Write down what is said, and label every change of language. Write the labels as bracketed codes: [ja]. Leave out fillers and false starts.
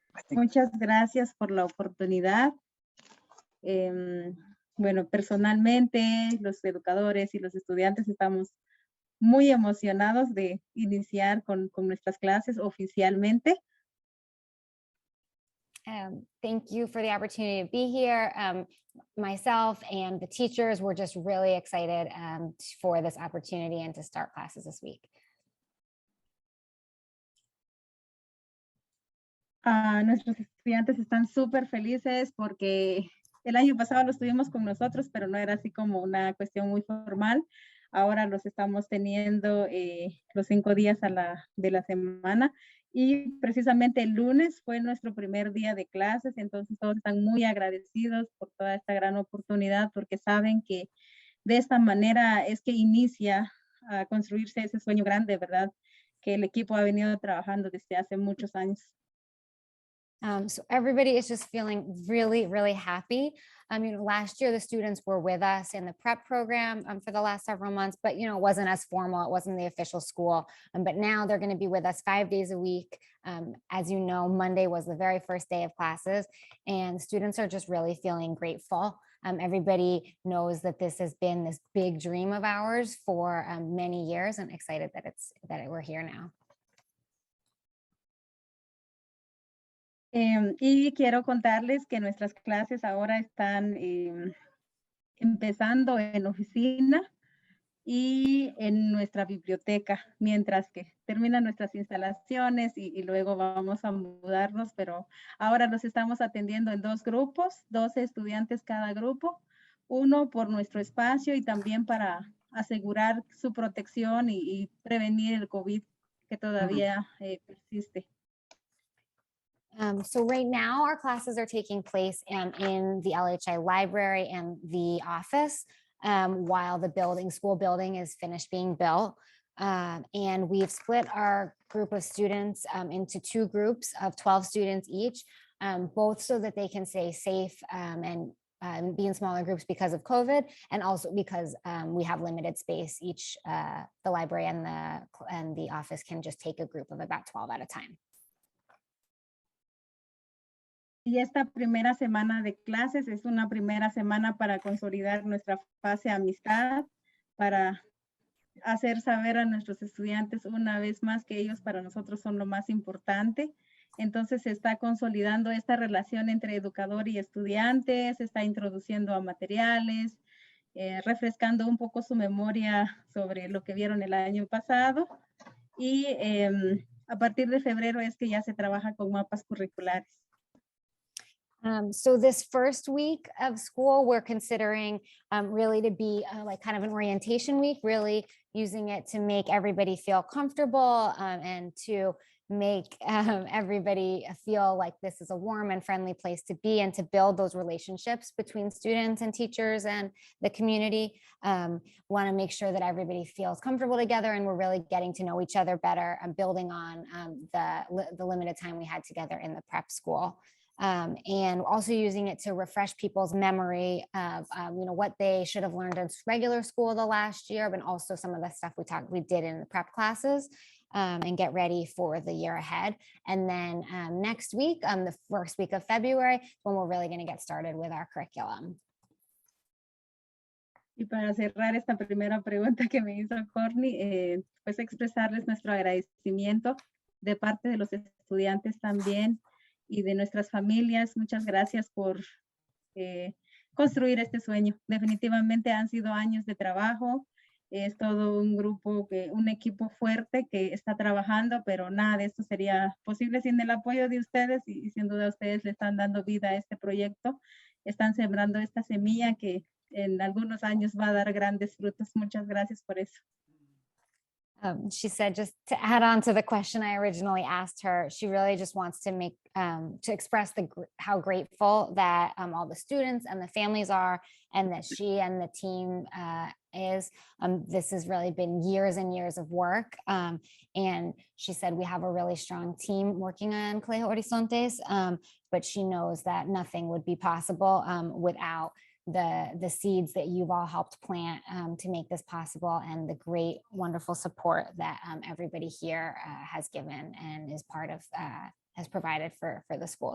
[es] Muchas gracias por la oportunidad. Em, bueno, personalmente, los educadores y los estudiantes estamos muy emocionados de iniciar con nuestras clases oficialmente. [en] Thank you for the opportunity to be here. Myself and the teachers were just really excited for this opportunity and to start classes this week. [es] Nuestros estudiantes están súper felices porque el año pasado los tuvimos con nosotros, pero no era así como una cuestión muy formal. Ahora los estamos teniendo los 5 días de la semana y precisamente el lunes fue nuestro primer día de clases, entonces todos están muy agradecidos por toda esta gran oportunidad porque saben que de esta manera es que inicia a construirse ese sueño grande, ¿verdad? Que el equipo ha venido trabajando desde hace muchos años. [en] So everybody is just feeling really, really happy. Last year the students were with us in the prep program for the last several months, but it wasn't as formal. It wasn't the official school. But now they're going to be with us 5 days a week. As you know, Monday was the very first day of classes, and students are just really feeling grateful. Everybody knows that this has been this big dream of ours for many years, and excited that we're here now. [es] Y quiero contarles que nuestras clases ahora están empezando en oficina y en nuestra biblioteca, mientras que terminan nuestras instalaciones y luego vamos a mudarnos, pero ahora los estamos atendiendo en 2 grupos, 12 estudiantes cada grupo, uno por nuestro espacio y también para asegurar su protección y prevenir el COVID que todavía persiste. [en] So right now our classes are taking place in the LHI library and the office while the school building is finished being built. And we've split our group of students into 2 groups of 12 students each, both so that they can stay safe and be in smaller groups because of COVID, and also because we have limited space. Each the library and the office can just take a group of about 12 at a time. [es] Y esta primera semana de clases es una primera semana para consolidar nuestra fase de amistad, para hacer saber a nuestros estudiantes una vez más que ellos para nosotros son lo más importante. Entonces se está consolidando esta relación entre educador y estudiante, se está introduciendo a materiales, refrescando un poco su memoria sobre lo que vieron el año pasado. Y a partir de febrero es que ya se trabaja con mapas curriculares. [en] So this first week of school, we're considering really to be like kind of an orientation week, really using it to make everybody feel comfortable and to make everybody feel like this is a warm and friendly place to be and to build those relationships between students and teachers and the community. Want to make sure that everybody feels comfortable together and we're really getting to know each other better and building on the limited time we had together in the prep school. And also using it to refresh people's memory of what they should have learned in regular school the last year, but also some of the stuff we did in the prep classes, and get ready for the year ahead. And then next week, the first week of February, when we're really going to get started with our curriculum. [es] Y para cerrar esta primera pregunta que me hizo Corny, pues expresarles nuestro agradecimiento de parte de los estudiantes también y de nuestras familias. Muchas gracias por construir este sueño. Definitivamente han sido años de trabajo. Es todo un grupo, un equipo fuerte que está trabajando, pero nada de esto sería posible sin el apoyo de ustedes y sin duda ustedes le están dando vida a este proyecto. Están sembrando esta semilla que en algunos años va a dar grandes frutos. Muchas gracias por eso. [en] She said, just to add on to the question I originally asked her, she really just wants to make to express how grateful that all the students and the families are, and that she and the team is. This has really been years and years of work, and she said we have a really strong team working on Colegio Horizontes, but she knows that nothing would be possible without the seeds that you've all helped plant to make this possible, and the great, wonderful support that everybody here has given and is part of, has provided for the school.